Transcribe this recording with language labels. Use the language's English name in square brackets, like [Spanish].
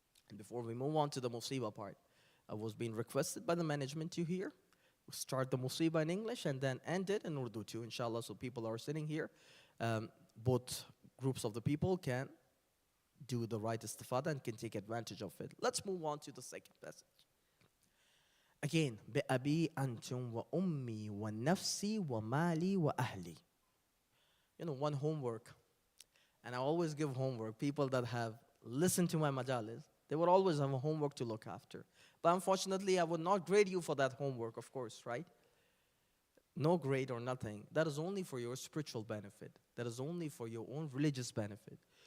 [English] And before we move on to the musibah part, I was being requested by the management to hear. We'll start the musibah in English and then end it in Urdu too, inshallah, so people are sitting here. Both groups of the people can do the right istifada and can take advantage of it. Let's move on to the second passage. Again, [Arabic] بِأَبِي أَنْتُمْ وَأُمِّي وَنَفْسِي وَمَالِي وَأَهْلِي. [English] You know, one homework, and I always give homework. People that have listened to my majalis, they would always have a homework to look after. But unfortunately, I would not grade you for that homework, of course, right? No grade or nothing. That is only for your spiritual benefit. That is only for your own religious benefit.